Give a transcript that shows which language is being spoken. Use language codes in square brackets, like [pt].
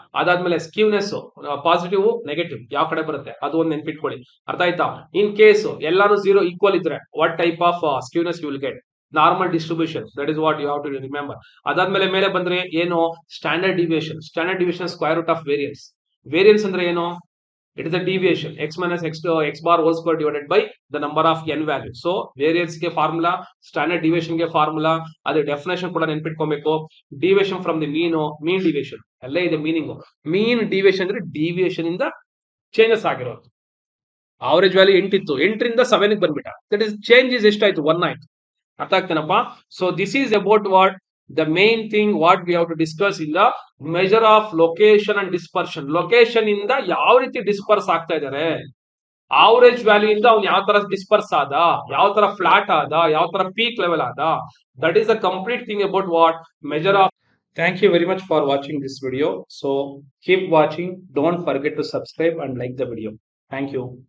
[kn] ಅದಾದ್ಮೇಲೆ skewness positive negative ಯಾವ ಕಡೆ ಬರುತ್ತೆ ಅದು ಒಂದು ನೆನ್ಪಿಟ್ಕೊಳ್ಳಿ. ಅರ್ಥ ಆಯ್ತಾ? ಇನ್ ಕೇಸ್ ಎಲ್ಲಾನು 0 ಈಕ್ವಲ್ ಇದ್ರೆ [en] What type of skewness you will get? Normal distribution, that is what you have to remember. [kn] ಅದಾದ್ಮೇಲೆ ಮೇಲೆ ಬಂದ್ರೆ ಏನು, [en] Standard deviation. Standard deviation square root of variance. [kn] Variance ಅಂದ್ರೆ ಏನು, [en] it is the deviation x minus x bar whole square divided by the number of n values. [kn] So variance ಗೆ formula, standard deviation ಗೆ formula, ಅದೇ definition ಕೂಡ ನೆನ್ಪಿಟ್ಕೊಬೇಕು. [en] deviation from the mean [kn] deviation ಅಲ್ಲೇ ಇದೆ meaning. ಮೀನ್ deviation ಅಂದ್ರೆ deviation ಇಂದ changes ಆಗಿರೋದು. Average value 8 ಇತ್ತು, 8ರಿಂದ 7 ಬಂದ್ಬಿಟ್ಟ, ದಟ್ ಇಸ್ ಚೇಂಜ್ ಇಸ್ ಎಷ್ಟಾಯ್ತು, 1 ಆಯ್ತು. ಅರ್ಥ ಆಗ್ತೇನಪ್ಪ? [en] So this is about what the main thing what we have to discuss in the measure of location and dispersion. [kn] Location ಇಂದ ಯಾವ ರೀತಿ ಡಿಸ್ಪರ್ಸ್ ಆಗ್ತಾ ಇದಾರೆ, ಆವರೇಜ್ ವ್ಯಾಲ್ಯೂ ಇಂದ ಅವ್ನು ಯಾವ ತರ ಡಿಸ್ಪರ್ಸ್ ಆದ, ಯಾವ ತರ ಫ್ಲಾಟ್ ಆದ, ಯಾವ ತರ ಪೀಕ್ ಲೆವೆಲ್ ಆದ, [en] That is the complete thing about what measure of. Thank you very much for watching this video. So keep watching. Don't forget to subscribe and like the video. Thank you.